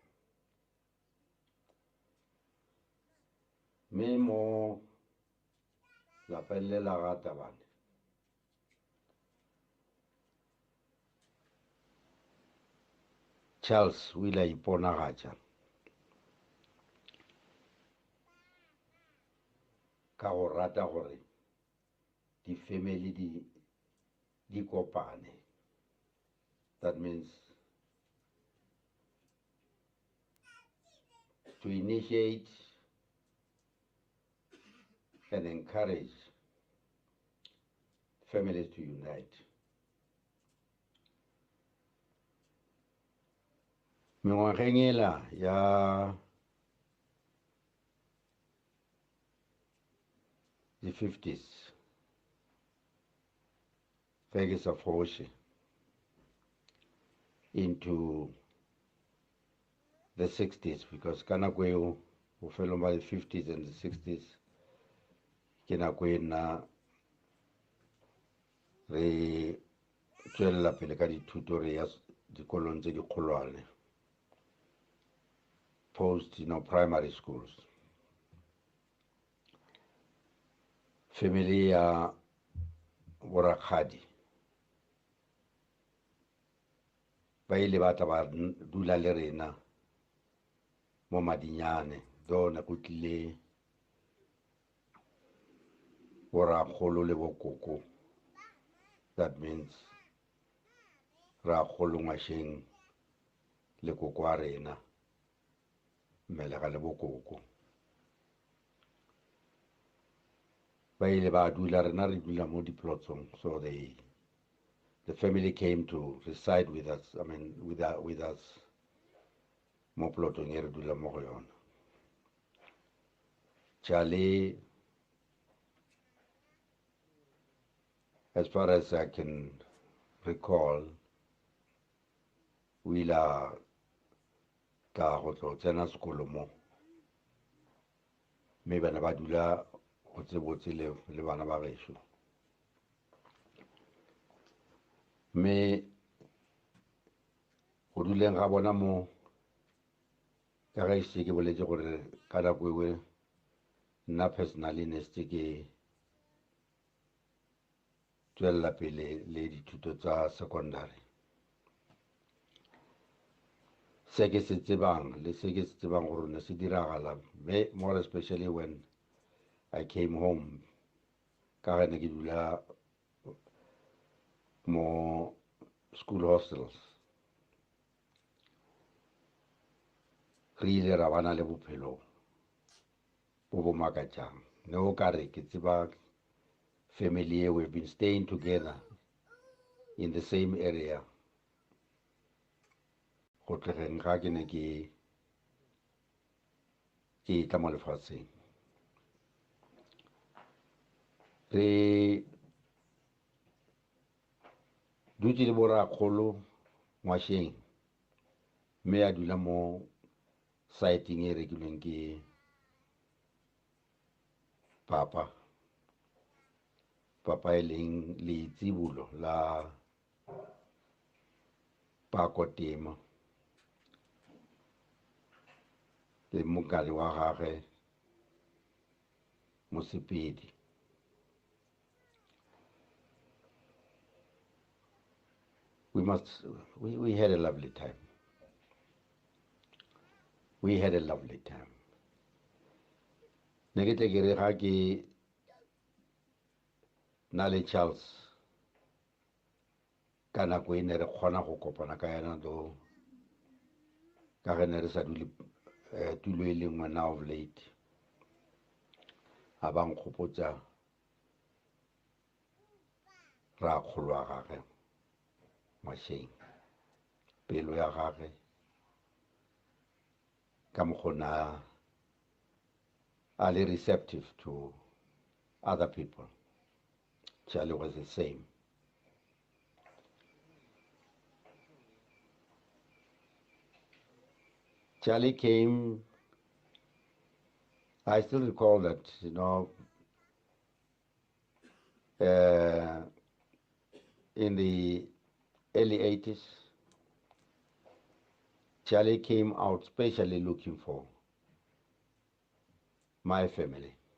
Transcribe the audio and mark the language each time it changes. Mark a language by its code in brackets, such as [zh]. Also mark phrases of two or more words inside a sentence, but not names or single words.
[nso] mme mo lapeng le la ga Tabane Charles o ile a iponagatša ka go rata gore di-family di kopane. [en] That means to initiate and encourage families to unite. [nso] Mengwageng ela ya [en] the 50s [nso] ge ke sa foše [en] into the 60s [nso] because ka nako eo go felong ba [en] the 50s and the 60s [nso] ke nako e nna re tšwelela pele ka dithuto re ya dikolong tse dikgolwane [en] post primary schools. [nso] Family ya borakgadi ba ile ba tla ba dula le rena mo Madinyane do na go tlile borakgolo le bokoko [en] that means [nso] ra kgolongwasheng le koko wa rena mmelega le bokoko ba ile ba dula rena re dula mo diplotsong, [en] so the family came to reside with us, I mean with us [nso] mo plotong e re dula mo go yona. [en] Charlie, as far as I can recall, [nso] o ile a tla go tlo tsena sekolo mo, mme bana ba dula botsebotse le bana ba gešo. Mme go duleng ga bona mo ka ga ise ke boletse gore ka nako ewe nna personally ne se ke tswelela pele le dithuto tsa secondary. Se ke se tsebang le se ke se tsebang gore ne se diragala, [en] more especially when I came home [nso] ka ge ne ke dula mo [en] school hostels. [nso] Re ile ra bana le bophelo bo bo makatšang, ne o ka re ke tseba family, [en] we've been staying together in the same area [nso] go tlogeng ga ke ne ke tla mo lefatsheng. Re dutse le borakgolo ngwasheng, mme a dula mo saeteng e rekilweng ke papa e leng leitsibulo la pakotema le mokadi wa gage Mosepedi. [en] We had a lovely time. We had a lovely time. [nso] Ne ke tle ke re ga ke na le Charles ka nako e ne re kgona go kopana ka yana do ka ge ne re sa dule tulo e lengwe [en] now of late, [nso] a ba nkgopotsa ra kgolo wa gage Ngwasheng, pelo ya gage ka mokgona a le [en] receptive to other people. Charlie was the same. Charlie came, I still recall that, in the early 80s, Charlie came out specially looking for my family.